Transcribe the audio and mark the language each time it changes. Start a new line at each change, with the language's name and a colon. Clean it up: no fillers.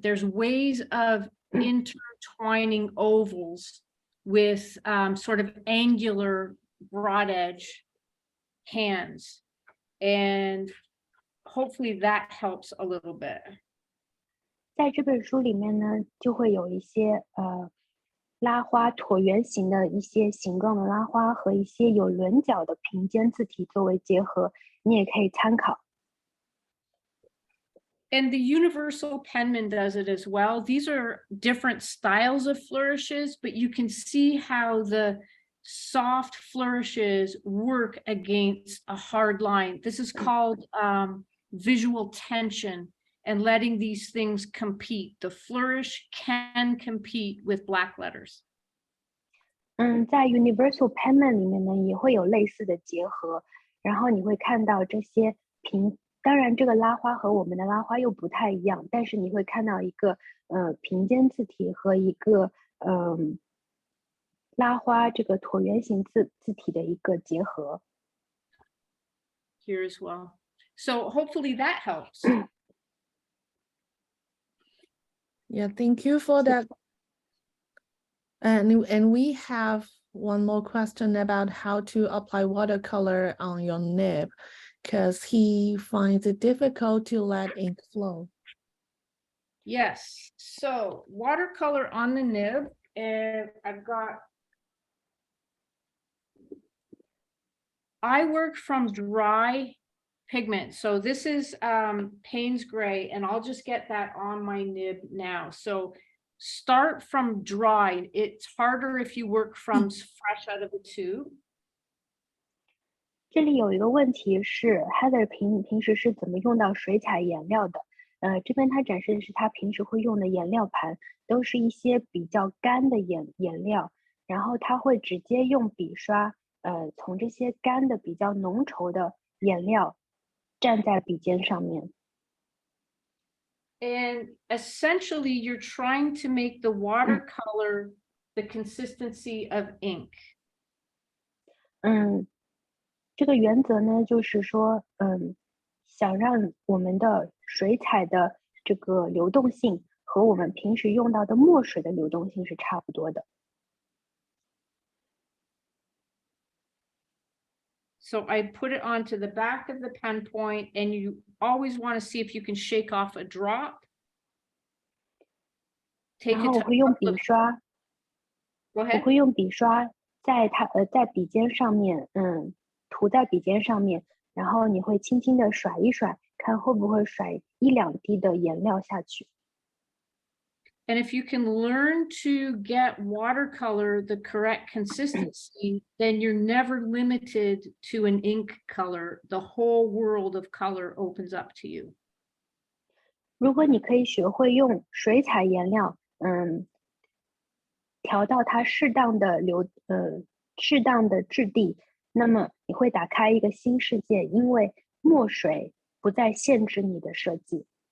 English: There's ways of intertwining ovals with sort of angular broad edge hands. And hopefully that helps a little bit.
Chinese: 在这本书里面呢，就会有一些拉花椭圆形的一些形状的拉花和一些有轮角的平肩字体作为结合，你也可以参考。
English: And the universal Penman does it as well. These are different styles of flourishes, but you can see how the soft flourishes work against a hard line. This is called visual tension and letting these things compete. The flourish can compete with black letters.
Chinese: 在 Universal Penman 里面呢，也会有类似的结合，然后你会看到这些当然这个拉花和我们的拉花又不太一样，但是你会看到一个平肩字体和一个拉花这个椭圆形字体的一个结合。
English: Here as well. So hopefully that helps. Yeah, thank you for that. And we have one more question about how to apply watercolor on your nib, because he finds it difficult to let ink flow. Yes, so watercolor on the nib, and I work from dry pigment. So this is Payne's Gray, and I'll just get that on my nib now. So start from dry. It's harder if you work from fresh out of the tube.
Chinese: 这里有一个问题是 Heather 平时是怎么用到水彩颜料的？这边他展示的是他平时会用的颜料盘，都是一些比较干的颜料，然后他会直接用笔刷，从这些干的比较浓稠的颜料蘸在笔尖上面。
English: And essentially, you're trying to make the watercolor the consistency of ink.
Chinese: 这个原则呢，就是说，想让我们的水彩的这个流动性和我们平时用到的墨水的流动性是差不多的。
English: So I put it onto the back of the pen point, and you always want to see if you can shake off a drop.
Chinese: 然后我会用笔刷，
English: Go
Chinese: 我
English: ahead.
Chinese: 会用笔刷在笔尖上面，涂在笔尖上面，然后你会轻轻的甩一甩，看会不会甩1-2滴的颜料下去。
English: And if you can learn to get watercolor the correct consistency, then you're never limited to an ink color. The whole world of color opens up to you.
Chinese: 如果你可以学会用水彩颜料，调到它适当的质地，那么你会打开一个新世界，因为墨水不再限制你的设计。